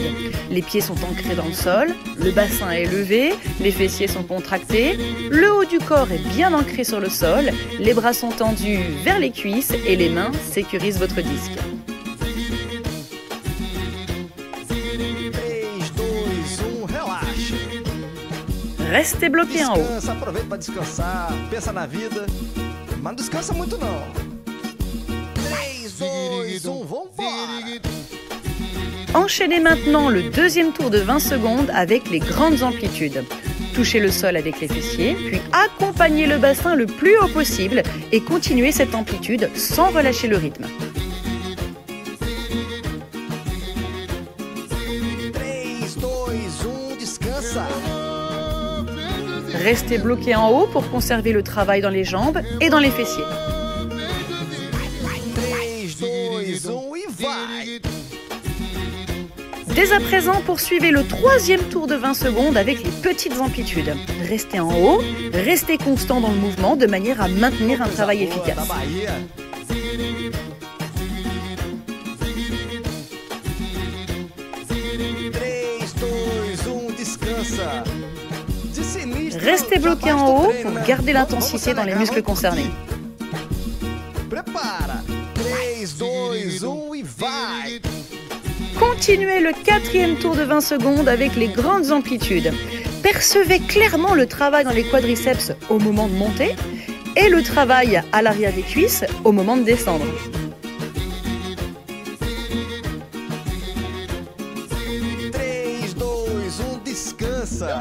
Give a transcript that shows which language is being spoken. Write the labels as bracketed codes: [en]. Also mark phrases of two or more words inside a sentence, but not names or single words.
[fr] Les pieds sont ancrés dans le sol, le bassin est levé, les fessiers sont contractés, le haut du corps est bien ancré sur le sol, les bras sont tendus vers les cuisses et les mains sécurisent votre disque. Restez bloqué en haut. [pt] Aproveita para descansar, pensa na vida, mas não descansa muito não. 3, 2, 1, vambora! [fr] Enchaînez maintenant le deuxième tour de 20 secondes avec les grandes amplitudes. Touchez le sol avec les fessiers, puis accompagnez le bassin le plus haut possible et continuez cette amplitude sans relâcher le rythme. [pt] 3, 2, 1, descansa! [fr] Restez bloqué en haut pour conserver le travail dans les jambes et dans les fessiers. [pt] 3, 2, 1 e vai! [fr] Dès à présent, poursuivez le troisième tour de 20 secondes avec les petites amplitudes. Restez en haut, restez constant dans le mouvement de manière à maintenir un travail efficace. [pt] 3, 2, 1, descansa! [fr] Restez bloqué en haut pour garder l'intensité dans les muscles concernés. [pt] Prepara! 3, 2, 1 e vai! [fr] Continuez le quatrième tour de 20 secondes avec les grandes amplitudes. Percevez clairement le travail dans les quadriceps au moment de monter et le travail à l'arrière des cuisses au moment de descendre. [pt] 3, 2, 1, descansa!